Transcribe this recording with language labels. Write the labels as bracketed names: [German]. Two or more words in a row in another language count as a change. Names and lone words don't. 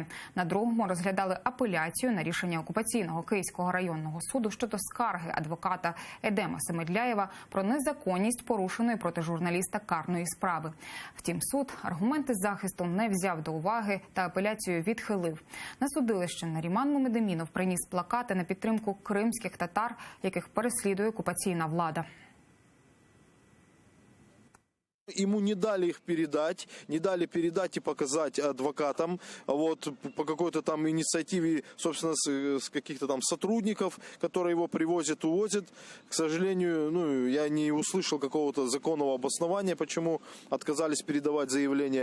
[Ukrainian] На другому розглядали апеляцію на рішення окупаційного Київського районного суду щодо скарги адвоката Едема Семедляєва про незаконність порушеної проти журналіста карної справи. Втім, суд аргументи захисту не взяв до уваги та апеляцію відхилив. На судилище Наріман Мамедемінов приніс плакати на підтримку кримських татар, яких переслідує окупаційна влада. [Russian] Ему не дали их передать, и показать адвокатам, вот по какой-то там инициативе, собственно, с каких-то там сотрудников, которые его привозят, увозят. К сожалению, я не услышал какого-то законного обоснования, почему отказались передавать заявление.